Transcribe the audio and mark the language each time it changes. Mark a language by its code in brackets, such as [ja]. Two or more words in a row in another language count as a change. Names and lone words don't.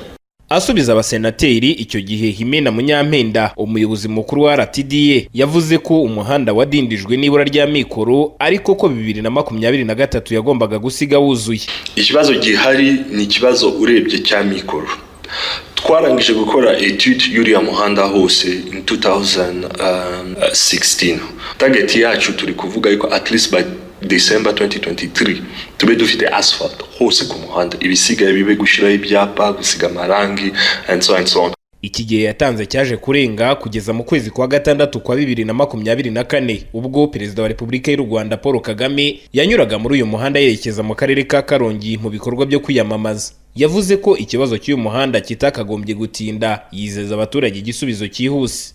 [rw] Asubiza abasenateri icyo gihe Himena Munyampenda umuyobozi mukuru wa RTDA yavuze ko umuhanda wadindijwe n'ibura rya mikoro ariko ko 2023 yagombaga gusiga wuzuye. Ikibazo gihari ni ikibazo urebye cya mikoro. Twarangije gukora etude y'uriya muhanda hose in 2016. Target yacu turi kuvuga yuko [en] at least [rw] by December 2023 tube dufite asphalt hose ku muhanda, ibisigaye bibe gushiraho ibyapa, gusiga amarangi [en] and so on. [rw] Iki gihe yatanze cyaje kurenga kugeza mu kwezi kwa gatandatu kwa 2024 ubwo Perezida wa Repubulika y'u Rwanda Paul Kagame yanyuraga muri uyu muhanda yerekeza mu karere ka Karongi mu bikorwa byo kwiyamamaza. Yavuze ko ikibazo cy'uyu muhanda kitakagombye gutinda, yizeza abaturage igisubizo cyihuse.